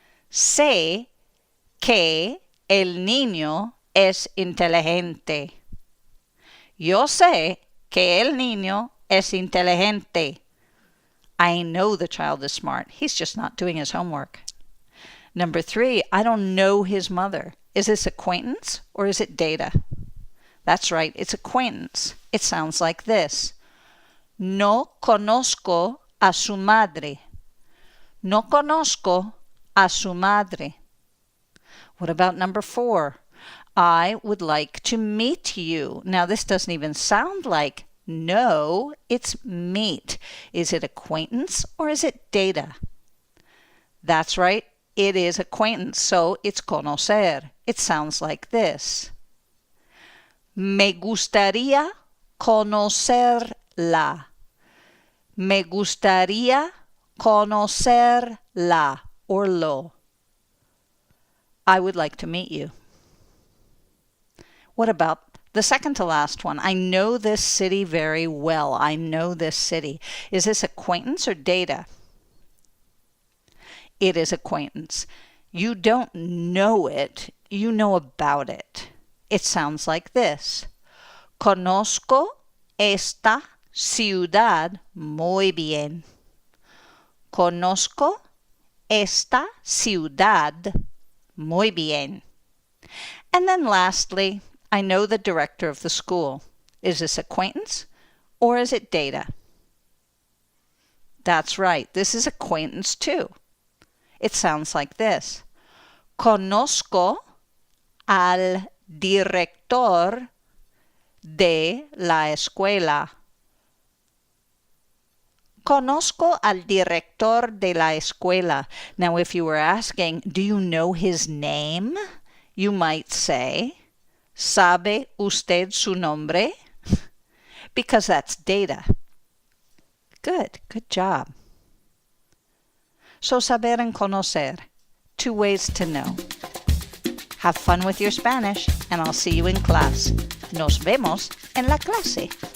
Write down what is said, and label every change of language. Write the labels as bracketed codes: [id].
[es] Sé que el niño es inteligente. Yo sé que el niño es inteligente. [en] I know the child is smart. He's just not doing his homework. Number 3, I don't know his mother. Is this acquaintance or is it data? That's right, it's acquaintance. It sounds like this. [es] No conozco a su madre. No conozco a su madre. [en] What about number 4? I would like to meet you. Now this doesn't even sound like no, it's meet. Is it acquaintance or is it data? That's right, it is acquaintance, so it's conocer. It sounds like this. [es] Me gustaría conocerla. Me gustaría conocerla or lo. [en] I would like to meet you. What about the second to last one? I know this city very well. I know this city. Is this acquaintance or data? It is acquaintance. You don't know it, you know about it. It sounds like this. [es] Conozco esta ciudad muy bien. Conozco esta ciudad muy bien. [en] And then lastly, I know the director of the school. Is this acquaintance or is it data? That's right, this is acquaintance too. It sounds like this. [es] Conozco al director de la escuela. Conozco al director de la escuela. [en] Now, if you were asking, do you know his name? You might say, [es] ¿Sabe usted su nombre? [en] Because that's data. Good job. So saber and conocer, 2 ways to know. Have fun with your Spanish, and I'll see you in class. [es] Nos vemos en la clase.